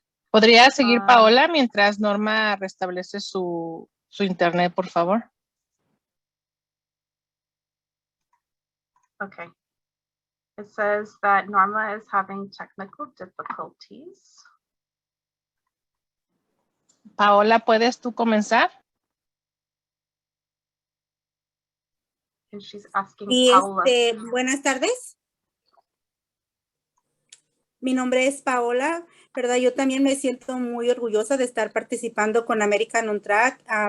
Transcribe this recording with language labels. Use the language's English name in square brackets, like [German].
[Spanish] ¿Podría seguir Paola mientras Norma restablece su internet, por favor? [English] Okay. It says that Norma is having technical difficulties. [Spanish] Paola, ¿puedes tú comenzar? [English] And she's asking [Spanish] Y Paola. buenas tardes. Mi nombre es Paola, ¿verdad? Yo también me siento muy orgullosa de estar participando con American on Track.